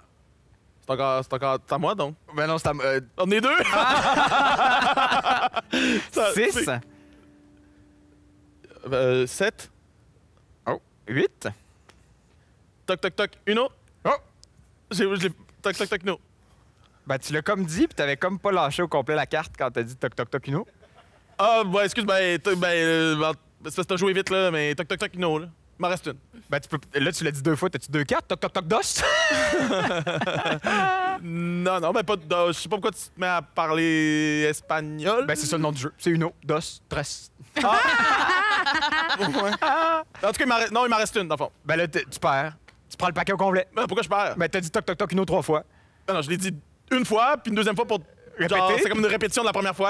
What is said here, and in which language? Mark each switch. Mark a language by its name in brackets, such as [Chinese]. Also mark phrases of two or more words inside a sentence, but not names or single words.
[French] C'est encore à moi, donc. Ben non, c'est à... On est deux? 6. 7. Oh, 8. Toc, toc, toc. Uno. Oh! Toc, toc, toc, no. Ben, tu l'as comme dit, puis t'avais comme pas lâché au complet la carte quand t'as dit toc toc toc uno. Ah, ouais, excuse, c'est parce que t'as joué vite, là, mais toc, toc, toc, no, là. Il m'en reste une. Ben, là, tu l'as dit 2 fois. T'as-tu 2 cartes? Toc, toc, toc, dos? Non, ben pas de dos. Je sais pas pourquoi tu te mets à parler espagnol. Ben, c'est ça le nom du jeu. C'est Uno, dos, tres. Ouais. En tout cas, il m'en reste une, dans le fond. Ben là, tu perds. Tu prends le paquet au complet. Ben, pourquoi je perds? Ben, t'as dit toc, toc, toc, Uno 3 fois. Non, je l'ai dit une fois, puis une deuxième fois pour... Genre, c'est comme une répétition de la première fois.